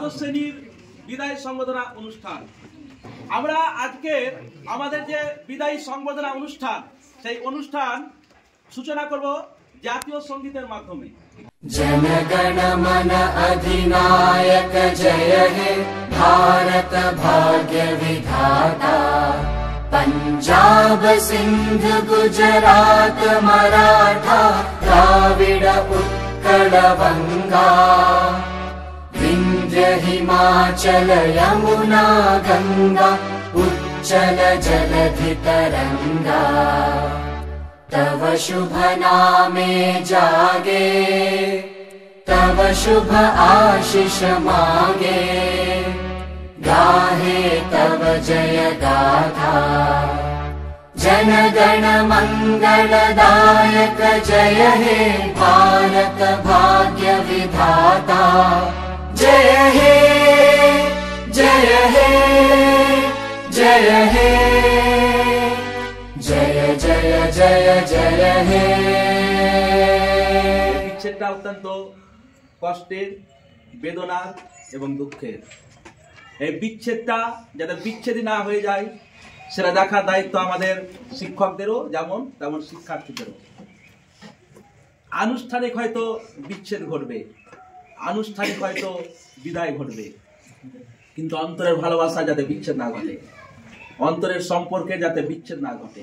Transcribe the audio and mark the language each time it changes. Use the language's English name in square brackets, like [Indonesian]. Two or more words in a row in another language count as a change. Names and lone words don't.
[Bangla] শ্রেণীর বিদায় সংবর্ধনা অনুষ্ঠান। আমরা আজকে আমাদের যে বিদায়ী সংবর্ধনা অনুষ্ঠান, সেই অনুষ্ঠান সূচনা করব জাতীয় সঙ্গীতের মাধ্যমে। জনগণ মন অধিনায়ক জয় হে ভারত ভাগ্য বিধাতা। পাঞ্জাব সিন্ধু গুজরাট মরাঠা দ্রাবিড় উৎকল বঙ্গ। বিন্ধ্য হিমাচল যমুনা গঙ্গা উচ্ছল জলধি তরঙ্গ। তব শুভ নামে জাগে তব শুভ আশিস মাগে। গাহে তব জয়গাথা জনগণ মঙ্গলদায়ক জয় হে ভারত ভাগ্য বিধাতা। জয় হে জয় হে জয় হে জয় জয় জয় জয় হে। বিচ্ছেদটা অত্যন্ত কষ্টের, বেদনার এবং দুঃখের। এই বিচ্ছেদটা যাতে বিচ্ছেদই না হয়ে যায় সেটা দেখার দায়িত্ব আমাদের শিক্ষকদেরও যেমন তেমন শিক্ষার্থীদেরও। আনুষ্ঠানিক হয়তো বিচ্ছেদ ঘটবে, আনুষ্ঠানিক হয়তো বিদায় ঘটবে, কিন্তু অন্তরের ভালোবাসা যাতে বিচ্ছেদ না ঘটে, অন্তরের সম্পর্কে যাতে বিচ্ছেদ না ঘটে।